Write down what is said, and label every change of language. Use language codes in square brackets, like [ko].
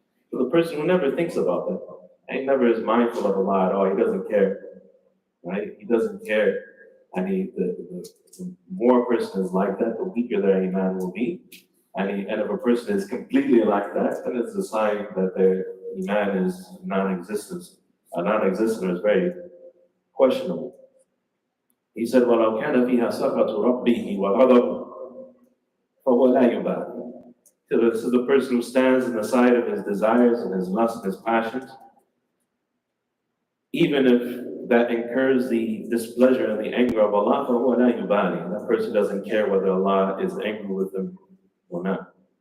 [en] So the person who never thinks about that, and he never is mindful of Allah at all, he doesn't care, right? He doesn't care. And the more a person is like that, the weaker their iman will be. And if a person is completely like that, then it's a sign that their iman is non-existent. Non-existent is very questionable. He said, [ar] وَلَوْ كَانَ فِيهَا سَخَطُ رَبِّهِ وَغَضَبُهُ فَهُوَ لَا يُبَالِي. [en] So this is the person who stands on the side of his desires and his lusts and his passions, even if that incurs the displeasure and the anger of Allah, [ar] فَهُوَ لَا يُبَالِي. [en] That person doesn't care whether Allah is angry with them or not.